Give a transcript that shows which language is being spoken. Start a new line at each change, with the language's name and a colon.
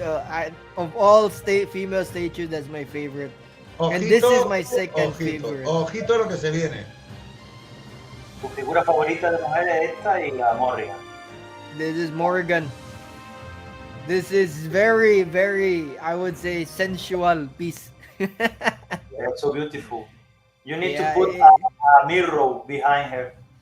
English: Of all female statues, that's my favorite.
Spanish: Ojito,
English: And this is my second favorite.
Spanish: Ojito lo que se viene. Tu figura favorita de mujer es esta y la Morrigan.
English: This is Morgan. This is very, very, I would say, sensual piece. It's so beautiful. You need Yeah, to put a mirror behind her.